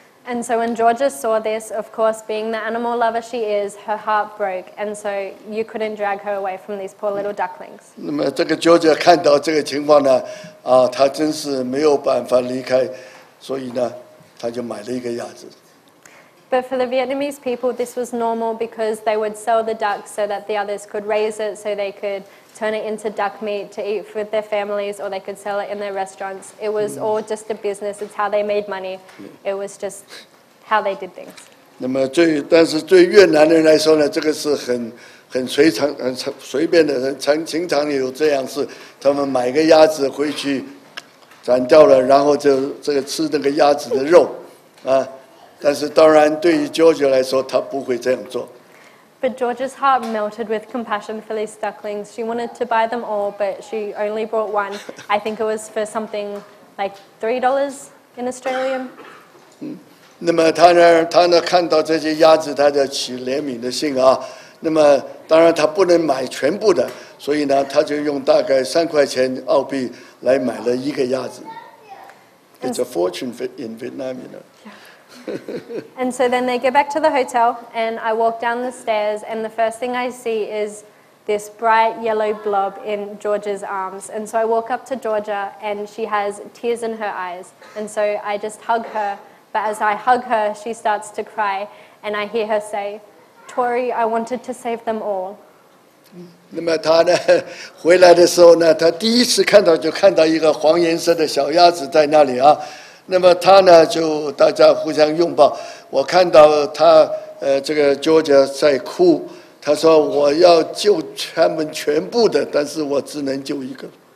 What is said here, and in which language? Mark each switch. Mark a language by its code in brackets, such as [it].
[en] And so when Georgia saw this, of course, being the animal lover she is, her heart broke, and so you couldn't drag her away from these poor little ducklings. [zh] 那么这个 Georgia 看到这个情况呢，他真是没有办法离开，所以呢，他就买了一个鸭子。 [en] But for the Vietnamese people, this was normal because they would sell the duck so that the others could raise it, so they could turn it into duck meat to eat with their families, or they could sell it in their restaurants. It was all just a business. It's how they made money. It was just how they did things. [zh] 那么但是对越南人来说呢，这个是很随便的，经常有这样事，他们买个鸭子回去斩掉了，然后就这个吃那个鸭子的肉，啊。但是当然，对于 Georgia 来说，他不会这样做。 [en] But Georgia's heart melted with compassion for these ducklings. She wanted to buy them all, but she only brought one. I think it was for something like $3 in Australian. [zh] 那么他呢看到这些鸭子，他就起怜悯的心啊。那么当然他不能买全部的，所以呢，他就用大概3块钱澳币来买了一个鸭子。 [en] It's a fortune in Vietnam, you know. And so then they go back to the hotel, and I walk down the stairs, and the first thing I see is this bright yellow blob in Georgia's arms. And so I walk up to Georgia, and she has tears in her eyes. And so I just hug her, but as I hug her, she starts to cry, and I hear her say, "Tori, I wanted to save them all." [zh] 那么他呢回来的时候呢，他第一次看到一个黄颜色的小鸭子在那里啊。那么他呢就大家互相拥抱，我看到他这个 Georgia 在哭，他说我要救他们全部的，但是我只能救一个。